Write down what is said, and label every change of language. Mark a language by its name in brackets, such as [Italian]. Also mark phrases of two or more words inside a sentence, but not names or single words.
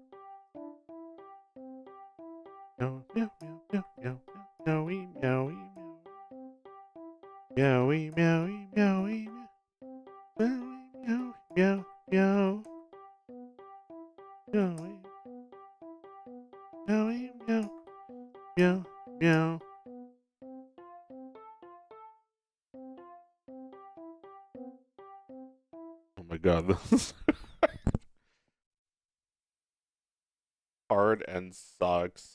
[English] Meow, meow, meow, meow, meow, meowy, meowy, meowy, meowy, meowy, meowy, meow, meow, meowy, meowy, meow, meow, meow. Oh my god, this is hard and sucks.